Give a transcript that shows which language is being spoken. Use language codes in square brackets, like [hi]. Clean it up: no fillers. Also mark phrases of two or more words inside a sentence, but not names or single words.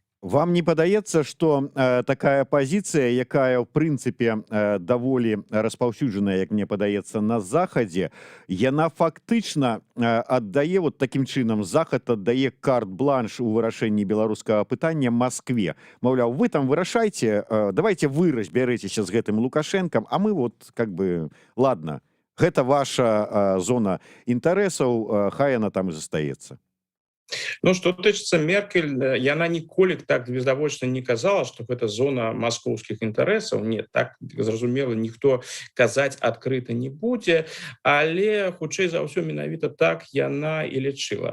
[be] Вам не падаецца, што такая пазіцыя, якая ў прынцыпе даволі распаўсюджаная, як мне падаецца, на захадзе, яна фактычна аддае, вот такім чынам захад аддае карт-бланш у вырашэнні беларускага пытання Маскве. Маўляў, вы там вырашайце, [ru] давайте вы [be] разбярэцеся з гэтым Лукашэнкам, а мы [ru] вот как бы, ладно, [be] гэта ваша зона інтарэсаў, хай яна там і застаецца. Што тычыцца Меркель, яна ніколі так відавочна не казала, што гэта зона маскоўскіх інтарэсаў. Не, так, зразумела, ніхто казаць адкрыта не будзе, але, хутчэй за ўсё, менавіта так яна і лічыла.